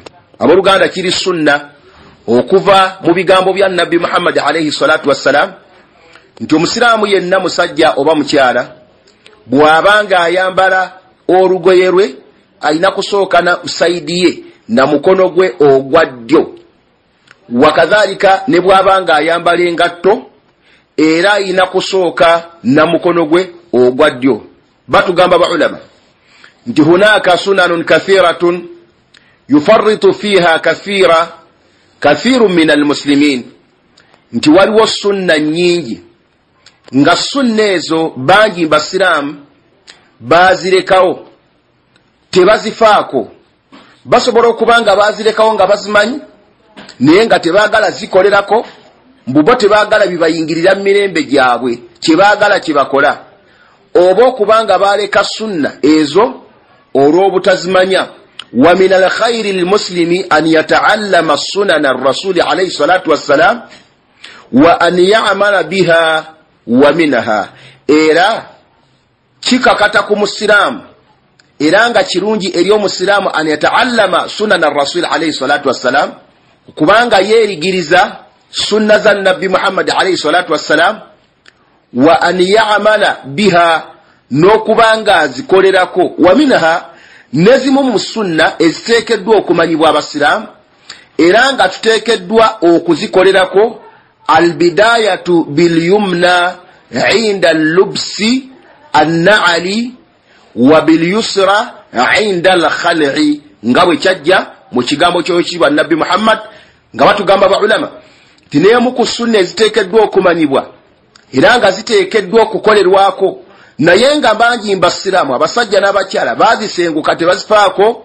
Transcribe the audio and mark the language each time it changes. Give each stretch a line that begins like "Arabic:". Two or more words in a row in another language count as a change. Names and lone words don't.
Ganda: Abooluganda kiri sunna okuva mu bigambo bya Nabbi Muhammad
Arabic: عليه الصلاة والسلام
Ganda: nti omusiraamu yenna musajja oba mukyala bw'abanga ayambala olugoye lwe alina kusooka na saidi ye na mukono gwe ogwa ddyo, wakadhalika ne bw'abanga ayambala engatto era alina kusooka na mukono gwe ogwa ddyo. Batugamba baulama nti
Arabic: هناك سنن كثيرة يفرط فيها كثير من المسلمين,
Ganda: nti waliwo sunna nyingi nga sunna ezo bangi basiraamu bazirekawo tebazifaako. Basobola okubanga bazirekawo nga bazimanyi naye nga tebaagala zikolerako, mbubo tebaagala bibayingirira mu mirembe gyabwe, kyebaagala kyebakola, oba okubanga baleka sunna ezo olw'obutazimanya.
Arabic: ومن الخير للمسلم أن يتعلم سنن الرسول عليه الصلاة والسلام وأن يعمل بها ومنها.
Ganda: Era kikakata ku musiraamu era nga kirungi eri omusiraamu
Arabic: أن يتعلم سنن الرسول عليه الصلاة والسلام,
Ganda: kubanga yeerigiriza sunna za Nabbi Muhammad
Arabic: عليه الصلاة والسلام, وأن يعمل بها,
Ganda: n'okubanga azikolerako,
Arabic: ومنها,
Ganda: nezimu mu sunna eziteekeddwa okumanyibwa abasiraamu era nga tuteekeddwa okuzikolerako.
Arabic: البداية باليمنى عند لبس النعال وباليسرى عند الخلع,
Ganda: nga bwe kyajja mu kigambo ky'ekitiibwa Nabbi Muhammad nga batugamba baulama nti n'emu ku sunna eziteekeddwa okumanyibwa era nga ziteekeddwa okukolerwako, naye nga bangi mbasiraamu abasajja n'abakyala bazisenguka tebazifaako.